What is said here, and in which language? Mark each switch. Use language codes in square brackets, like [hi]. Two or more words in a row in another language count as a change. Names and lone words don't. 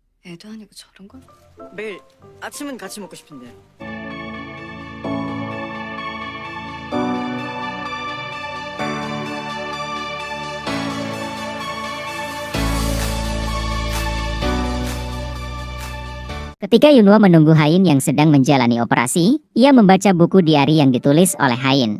[ko] 애도 아니고 저런 걸? 매일 아침은 같이 먹고 싶은데. [id] Ketika Yunwo menunggu Hain yang sedang menjalani operasi, ia membaca buku diari yang ditulis oleh Hain.